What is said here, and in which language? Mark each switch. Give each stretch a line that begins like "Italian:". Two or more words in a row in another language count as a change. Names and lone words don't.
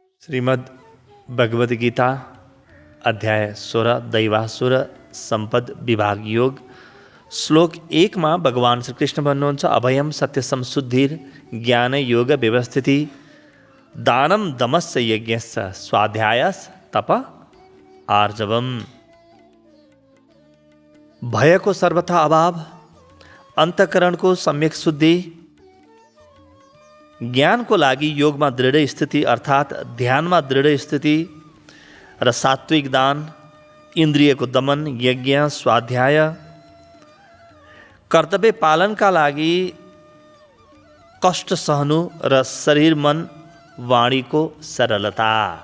Sanskrit: श्रीमद् भगवद गीता अध्याय 16 दैवासुर संपद विभाग योग श्लोक 1 में भगवान श्री कृष्ण भन्नुहुन्छ अभयम सत्य संशुद्धिर ज्ञान योग व्यवस्थिति दानम दमस्य यज्ञस्य स्वाध्यायस तप आर्जवम।
Nepali: भयको सर्वथा अभाव, अन्तःकरणको सम्यक शुद्धि, ज्ञानको लागि योगमा दृढ स्थिति अर्थात् ध्यानमा दृढ स्थिति र सात्विक दान, इन्द्रियको दमन, यज्ञ, स्वाध्याय, कर्तव्य पालनका लागि कष्ट सहनु र शरीर मन वाणीको सरलता।